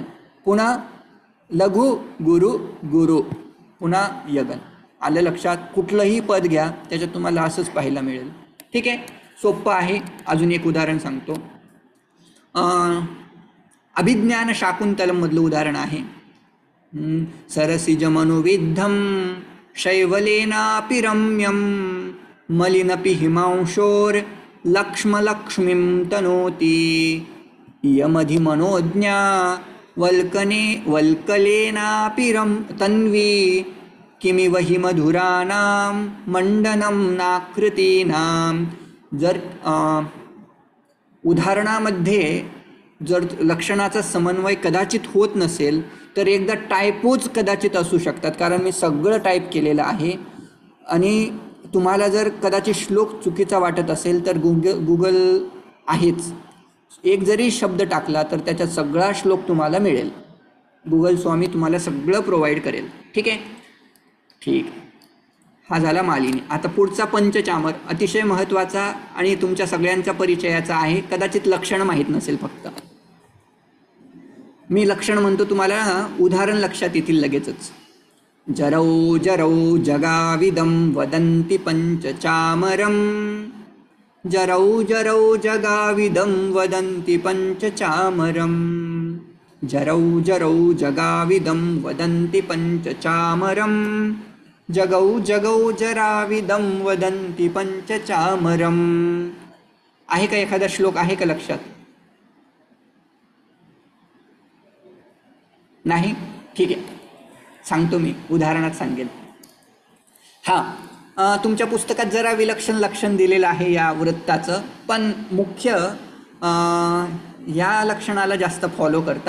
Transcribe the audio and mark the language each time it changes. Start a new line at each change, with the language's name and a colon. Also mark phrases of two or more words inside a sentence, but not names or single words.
Marathi: पुन्हा लघु गुरु गुरु पुन्हा यगन. आलं लक्षात, कुठलंही पद घ्या त्याच्यात तुम्हाला असंच पाहायला मिळेल. ठीक आहे, सोपं आहे. अजून एक उदाहरण सांगतो. अभिज्ञान शाकुंतलमधलं उदाहरण आहे.
Sanskrit: सरसिज मनोविद्धम शैवलेनापि रम्यम मलिनपि हिमांशोर लक्ष्मीं तनोति यमधि मनोज्ञा वल्कलेनापि तन्वी किमिव हि मधुराणां मंडनं नाकृतीनां.
Marathi: जर उदाहरणामध्ये जर लक्षणाचा समन्वय कदाचित होत नसेल तर एकदा टायपोज कदाचित असू शकतात, कारण मी सगळं टाईप केलेलं आहे. आणि तुम्हाला जर कदाचित श्लोक चुकीचा वाटत असेल तर गुगल आहेच. एक जरी शब्द टाकला तर त्याचा सगळा श्लोक तुम्हाला मिळेल. गुगल स्वामी तुम्हाला सगळं प्रोव्हाइड करेल. ठीक आहे, ठीक. हा झाला मालिनी. आता पुढचा पंचचामर अतिशय महत्त्वाचा आणि तुमच्या सगळ्यांच्या परिचयाचा आहे. कदाचित लक्षण माहीत नसेल, फक्त मी लक्षण म्हणतो तुम्हाला, उदाहरण लक्षात येतील लगेचच.
Sanskrit: जरौ जरौ जगाविदं वदन्ति पंचचामरं. जरौ जरौ जगाविदं वदन्ति पंचचामरं. जरौ जरौ जगाविदं वदन्ति पंचचामरं. जगौ जगौ जराविदं वदन्ति पंचचामरं.
Marathi: आहे का एखादा श्लोक, आहे का लक्षात? नाही? ठीक आहे, सांगतो मी, उदाहरणात सांगेल. हां, तुमच्या पुस्तकात जरा विलक्षण लक्षण दिलेलं आहे या वृत्ताचं, पण मुख्य या लक्षणाला जास्त फॉलो करतात.